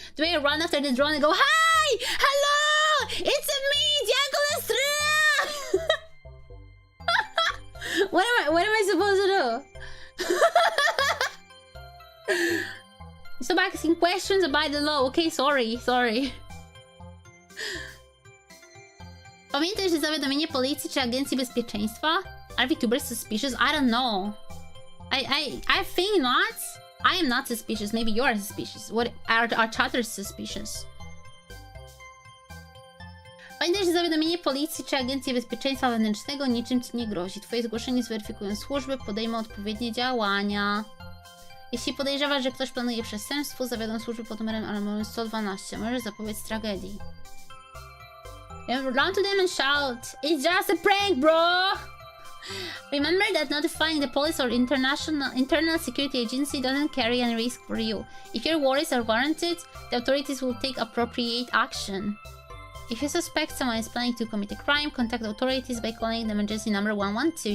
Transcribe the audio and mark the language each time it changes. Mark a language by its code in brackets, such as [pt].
[en] Do I run after the drone and go, hi! Hello! It's me, Dianko Lastrea! What am I supposed to do? Stop asking questions about the law. Okay, sorry. [pl] Pamiętaj, że zawiadomienie policji czy agencji bezpieczeństwa? [en] Are VTubers suspicious? I don't know. I think not. I am not suspicious. Maybe you are suspicious. What are chatters suspicious? [pl] Pamiętaj, że zawiadomienie policji czy agencji bezpieczeństwa wewnętrznego niczym ci nie grozi. Twoje zgłoszenie zweryfikują służby, podejmą odpowiednie działania. Jeśli podejrzewasz, że ktoś planuje przestępstwo, zawiadom służby pod numerem alarmowym 112. Możesz zapobiec tragedii. [en] Run to them and shout, it's just a prank, bro! Remember that notifying the police or internal security agency doesn't carry any risk for you. If your worries are warranted, the authorities will take appropriate action. If you suspect someone is planning to commit a crime, contact authorities by calling the emergency number 112.